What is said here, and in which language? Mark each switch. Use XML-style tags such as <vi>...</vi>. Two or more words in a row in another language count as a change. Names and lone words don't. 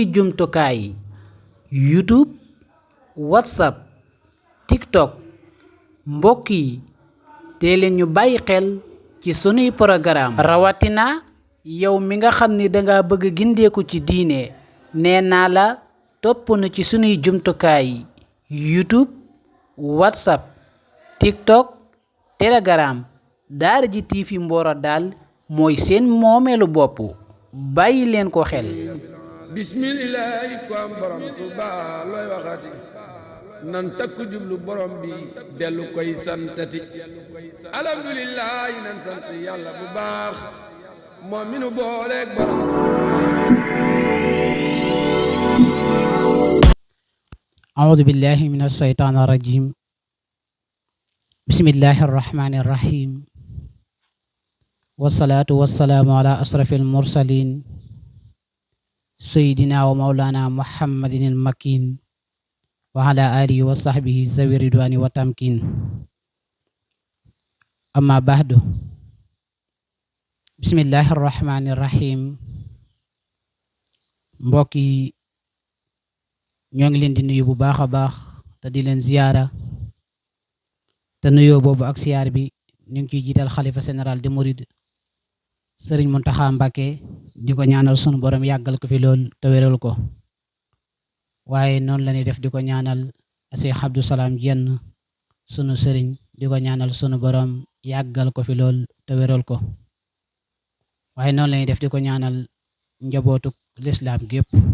<wo>jumtukaay YouTube WhatsApp TikTok mbokk yi dee leen ñu bàyyi xel ci sunuy programme rawatina yow mi nga xam ni danga bëgg gindeeku ci diine nee naa la topp na ci sunuy jumtukaay YouTube WhatsApp TikTok Telegram daara ji TV Mboro daal mooy seen moomeelu bopp bàyyi leen ko xel. bismillaahi ko am borom Tuuba looy waxati nan takku jublu borom bi dellu koy santati alhamdulillaahi nan sant yàlla bu baax moom mi nu booleeg borom</wo> <ar>أعوذ بالله من الشيطان الرجيم بسم الله الرحمن الرحيم والصلاة والسلام على أشرف المرسلين سيدنا ومولانا محمد المكين وعلى آله وصحبه ذوي الرضوان والتمكين أما بعد بسم الله الرحمن الرحيم</ar> <wo>mbokki ñoo ngi leen di nuyu bu baax a baax te di leen ziyaara te nuyoo boobu ak siyaar bi ñu ngi ciy jiital xalifa général de Mouride Sëriñ Muntaxa Mbàkke di ko ñaanal sunu borom yàggal ko fi lool te wéral ko waaye noonu la ñuy def di ko ñaanal Cheikh Abdou Salam Jenn sunu sëriñ di ko ñaanal sunu borom yàggal ko fi lool te wéral ko waaye noonu la ñuy def di ko ñaanal njabootu lislaam gépp</wo>